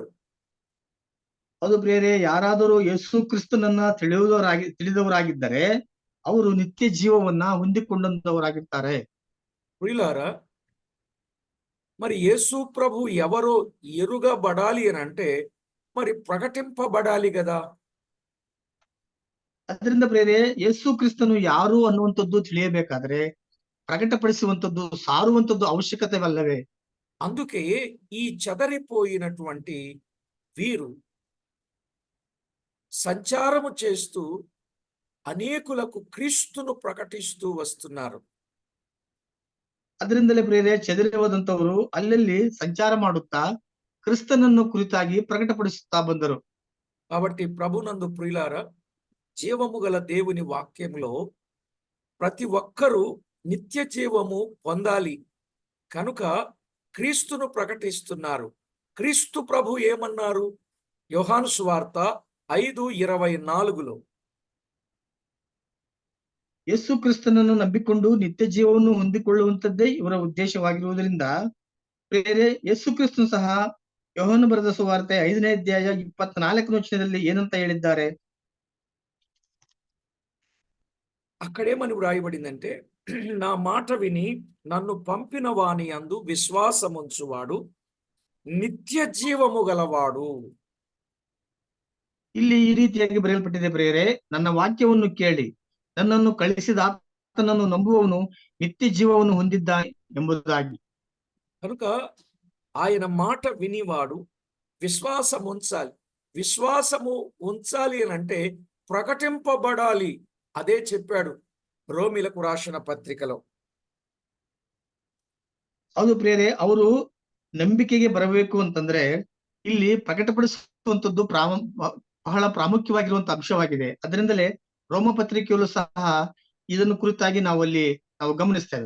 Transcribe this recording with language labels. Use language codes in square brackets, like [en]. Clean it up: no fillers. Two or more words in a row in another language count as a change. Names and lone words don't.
[kn] ಅದು ಪ್ರಿಯರೇ, ಯಾರಾದರೂ ಯೇಸು ಕ್ರಿಸ್ತನನ್ನ ತಿಳಿದವರಾಗಿದ್ದರೆ ಅವರು ನಿತ್ಯ ಜೀವವನ್ನ ಹೊಂದಿಕೊಂಡಂತವರಾಗಿರ್ತಾರೆ. [te] ప్రియులారా, మరి యేసు ప్రభు ఎవరో ఎరుగబడాలి అని అంటే మరి ప్రకటింపబడాలి కదా. [kn] ಅದರಿಂದ ಪ್ರಿಯರೇ, ಯೇಸು ಕ್ರಿಸ್ತನು ಯಾರು ಅನ್ನುವಂಥದ್ದು ತಿಳಿಯಬೇಕಾದ್ರೆ ಪ್ರಕಟಪಡಿಸುವಂಥದ್ದು, ಸಾರುವಂಥದ್ದು ಅವಶ್ಯಕತೆವಲ್ಲವೇ? [te] అందుకే ఈ చెదరిపోయినటువంటి వీరు సంచారము చేస్తూ అనేకులకు క్రీస్తును ప్రకటిస్తూ వస్తున్నారు. [kn] ಅದರಿಂದಲೇ ಪ್ರಿಯರೇ, ಚೆದರಿ ಹೋದಂತವರು ಅಲ್ಲಲ್ಲಿ ಸಂಚಾರ ಮಾಡುತ್ತಾ ಕ್ರಿಸ್ತನನ್ನು ಕುರಿತಾಗಿ ಪ್ರಕಟಪಡಿಸುತ್ತಾ ಬಂದರು. [te] కాబట్టి ప్రభునందు ప్రియులారా, జీవము గల దేవుని వాక్యంలో ప్రతి ఒక్కరూ నిత్య జీవము పొందాలి కనుక క్రీస్తును ప్రకటిస్తున్నారు. క్రీస్తు ప్రభు ఏమన్నారు? యోహాను సువార్త 5:24లో [kn] ಯೇಸು ಕ್ರಿಸ್ತನನ್ನು ನಂಬಿಕೊಂಡು ನಿತ್ಯ ಜೀವವನ್ನು ಹೊಂದಿಕೊಳ್ಳುವಂತದ್ದೇ ಇವರ ಉದ್ದೇಶವಾಗಿರುವುದರಿಂದ ಪ್ರಿಯರೇ, ಯೇಸು ಕ್ರಿಸ್ತನು ಸಹ ಯೋಹಾನ ಬರೆದ ಸುವಾರ್ತೆ 5ನೇ ಅಧ್ಯಾಯ 24ನೇ ವಚನದಲ್ಲಿ ಏನಂತ ಹೇಳಿದ್ದಾರೆ? [te] అక్కడేమని వ్రాయబడిందంటే, నా మాట విని నన్ను పంపిన వాని యందు విశ్వాసముంచువాడు నిత్య జీవము గలవాడు. [kn] ಇಲ್ಲಿ ಈ ರೀತಿಯಾಗಿ ಬರೆಯಲ್ಪಟ್ಟಿದೆ ಪ್ರಿಯರೇ, ನನ್ನ ವಾಕ್ಯವನ್ನು ಕೇಳಿ ನನ್ನನ್ನು ಕಳಿಸಿದ ಆತನನ್ನು ನಂಬುವವನು ನಿತ್ಯ ಜೀವವನ್ನು ಹೊಂದಿದ್ದಾನೆ ಎಂಬುದಾಗಿ. [te] కనుక ఆయన మాట వినివాడు విశ్వాసం ఉంచాలి. విశ్వాసము ఉంచాలి అని అంటే ప్రకటింపబడాలి. అదే చెప్పాడు రోమిలకు రాసిన పత్రికలో. [kn] ಹೌದು ಪ್ರಿಯರೇ, ಅವರು ನಂಬಿಕೆಗೆ ಬರಬೇಕು ಅಂತಂದ್ರೆ ಇಲ್ಲಿ ಪ್ರಕಟಪಡಿಸುವಂತದ್ದು ಬಹಳ ಪ್ರಾಮುಖ್ಯವಾಗಿರುವಂತ ಅಂಶವಾಗಿದೆ. ಅದರಿಂದಲೇ ರೋಮ ಪತ್ರಿಕೆಯಲ್ಲೂ ಸಹ ಇದನ್ನು ಕುರಿತಾಗಿ ನಾವು ಗಮನಿಸ್ತೇವೆ.